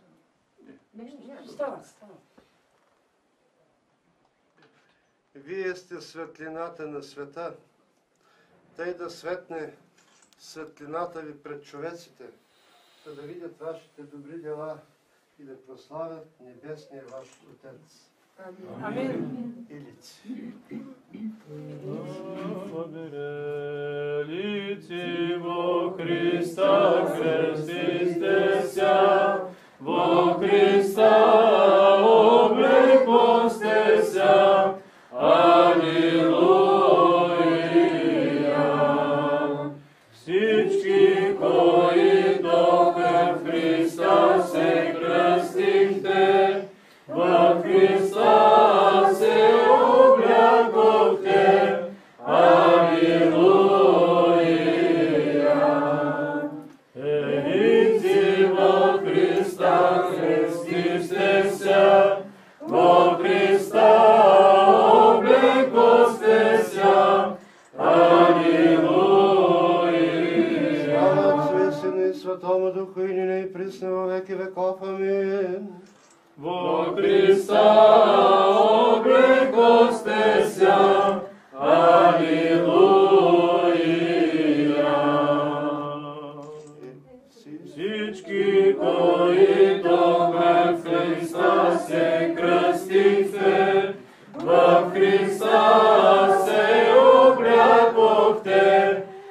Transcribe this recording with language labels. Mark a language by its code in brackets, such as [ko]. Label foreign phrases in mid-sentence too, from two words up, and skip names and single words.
[bg] Става. Вие сте светлината на света, тъй да светне светлината ви пред човеците, за да видят вашите добри дела и да прославят небесния ваш Отец. Амин. [cu] Илици. Лици во Христа крестисте ся, во Христа облеклосте ся. Алилуя! [bg] Всички, които в Христа се кръстихте, в Христа се облякохте. Алилуя! [cu] Елици во Христа крестихте ся, во Христа облекохте ся. Алилуя! Слава Отцу и Сину и Святому Духу, и нине и присно во веки веков. Амин. Во Христа облекохте ся. Алилуя! [bg] Всички, които в Христа се кръстихте, в Христа се облякохте.